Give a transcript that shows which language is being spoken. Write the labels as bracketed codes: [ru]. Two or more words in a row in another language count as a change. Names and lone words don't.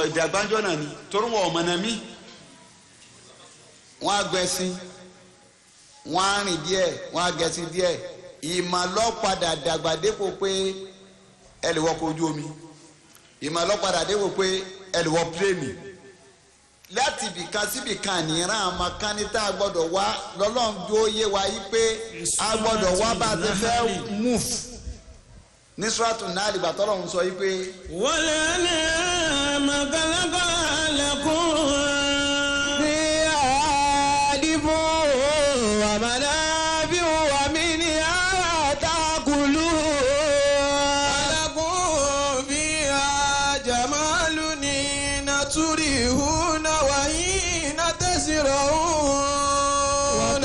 [yo] ìdàgbàjọ́ náà ni torí wọn ọmọ náà mí wọ́n á gbẹ́sìn wọ́n á rìn díẹ̀ wọ́n á gẹ̀ẹ́sìn díẹ̀ ìmọ̀ lọ́padà dàgbà dépò pé ẹ lè wọkọ̀ ojú omi ìmọ̀ lọ́padà dépò pé ẹ lè wọ pílẹ̀nì láti ibìkan síbìkan nìran àmọ́ kánítà gbọ́dọ̀ wá lọ́lọ́run bí ó yé wa yí pé a gbọ́dọ̀ wá bá a ti fẹ́ move ní suratu náà ìgbà tọ́lọ́run sọ yí pé. [ar] والأنعام خلقها لكم. فيها دفء ومنافع ومنها تأكلون. لكم فيها جمال تريحون وحين تسرحون.